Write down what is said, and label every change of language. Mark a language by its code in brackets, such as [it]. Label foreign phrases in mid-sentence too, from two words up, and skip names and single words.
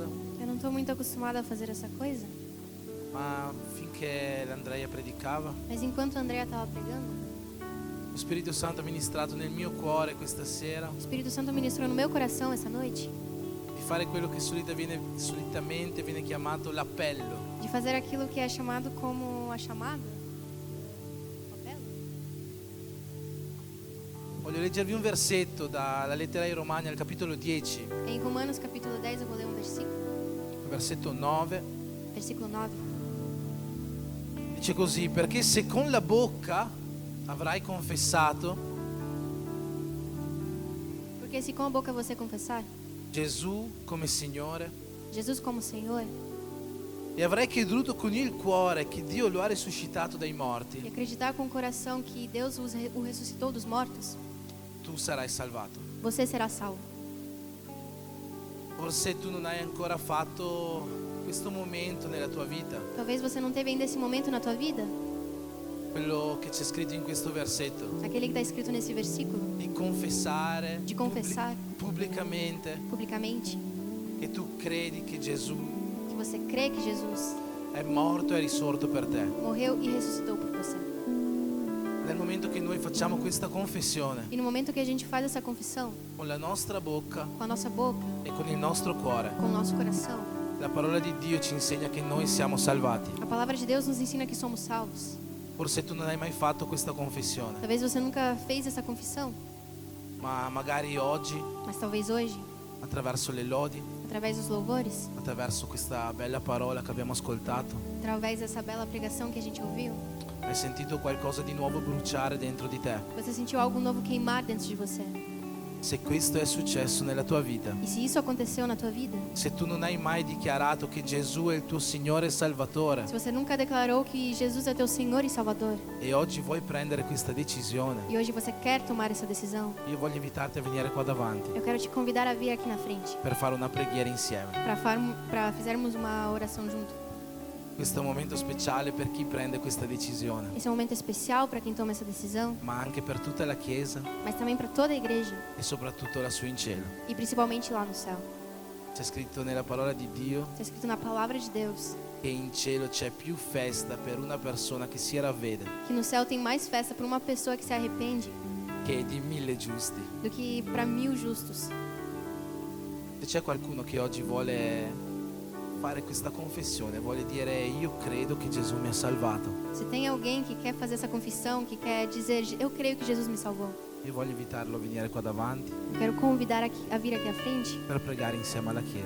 [pt] Eu não estou muito acostumada a fazer essa coisa. [it] ma finché l'Andrea predicava, [pt] Mas enquanto a Andrea estava pregando, [it] lo Spirito Santo ha ministrato nel mio cuore questa sera [pt] o Espírito Santo ministrou no meu coração essa noite [it] di fare quello che solitamente viene chiamato l'appello. [pt] de fazer aquilo que é chamado como a chamada. O apelo. [it] Voglio leggervi un versetto dalla lettera ai Romani al capitolo 10, [pt] Em Romanos capítulo 10 eu vou ler um versículo, [it] versetto 9. [pt] versículo 9. [it] Dice così: perché se con la bocca avrai confessato [pt] Porque se com a boca você confessar [it] Gesù come Signore [pt] Jesus como Senhor [it] e avrai creduto con il cuore che Dio lo ha risuscitato dai [pt] e [it] morti, [pt] acreditar com o coração que Deus o ressuscitou dos mortos, [it] tu sarai salvato. [pt] você será salvo. [it] Forse tu non hai ancora fatto questo momento nella tua vita, [pt] Talvez você não teve ainda esse momento na tua vida, [it] quello che c'è scritto in questo versetto, [pt] aquele que está escrito nesse versículo, [it] di confessare [pt] De confessar. [it] pubblicamente [pt] publicamente, [it] che tu credi che Gesù [pt] que você crê que Jesus [it] è morto e risorto per te. [pt] morreu e ressuscitou por você. [it] Nel momento che noi facciamo questa confessione [pt] E no momento que a gente faz essa confissão, [it] con la nostra bocca [pt] com a nossa boca, [it] e con il nostro cuore, [pt] com o nosso coração, [it] la parola di Dio ci insegna che noi siamo salvati. [pt] a palavra de Deus nos ensina que somos salvos. [it] Forse tu non hai mai fatto questa confessione, [pt] Talvez você nunca fez essa confissão, [it] ma magari oggi, [pt] mas talvez hoje, [it] attraverso le lodi, [pt] através dos louvores, [it] attraverso questa bella parola che abbiamo ascoltato, [pt] através dessa bela pregação que a gente ouviu, [it] hai sentito qualcosa di nuovo bruciare dentro di te. [pt] você sentiu algo novo queimar dentro de você. [it] Se questo è successo nella tua vita, [pt] E se isso aconteceu na tua vida, [it] se tu non hai mai dichiarato che Gesù è il tuo Signore e Salvatore [pt] se você nunca declarou que Jesus é teu Senhor e Salvador, [it] e oggi vuoi prendere questa decisione, [pt] e hoje você quer tomar essa decisão, [it] io voglio invitarti a venire qua davanti [pt] eu quero te convidar a vir aqui na frente [it] per fare una preghiera insieme. [pt] para fizermos uma oração junto. [it] Questo è un momento speciale per chi prende questa decisione, [pt] Esse é um momento especial para quem toma essa decisão, [it] ma anche per tutta la Chiesa [pt] mas também para toda a igreja [it] e soprattutto lassù in cielo. [pt] e principalmente lá no céu. [it] C'è scritto nella parola di Dio [pt] Está escrito na palavra de Deus [it] che in cielo c'è più festa per una persona che si ravvede [pt] que no céu tem mais festa para uma pessoa que se arrepende [it] che di 1000 giusti. [pt] do que para 1000 justos. [it] Se c'è qualcuno che oggi vuole fare questa confessione, vuole dire io credo che Gesù mi ha salvato, [pt] Se tem alguém que quer fazer essa confissão, que quer dizer eu creio que Jesus me salvou, [it] io voglio invitarlo a venire qua davanti [pt] eu quero convidar a vir aqui à frente [it] per pregare insieme alla Chiesa.